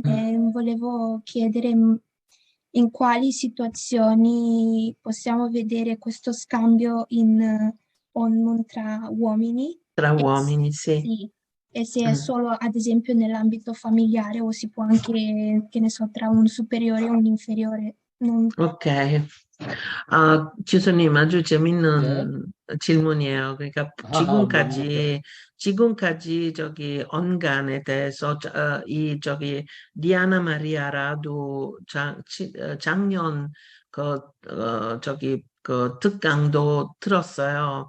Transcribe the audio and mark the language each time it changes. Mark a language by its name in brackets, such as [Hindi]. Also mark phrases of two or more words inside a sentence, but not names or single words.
[Italian] E volevo chiedere in quali situazioni possiamo vedere questo scambio in Onmun tra uomini. Tra E uomini, sì. sì, e se è Mm. solo ad esempio nell'ambito familiare o si può anche, che ne so, tra un superiore e un inferiore. [Korean] 오케이. 교수님 아주 예. 재밌는 질문이에요. 그러니까 뭡니까? 지금까지 저기 언간에 대해서 디아나 마리아라도 작년 저기 그 특강도 들었어요.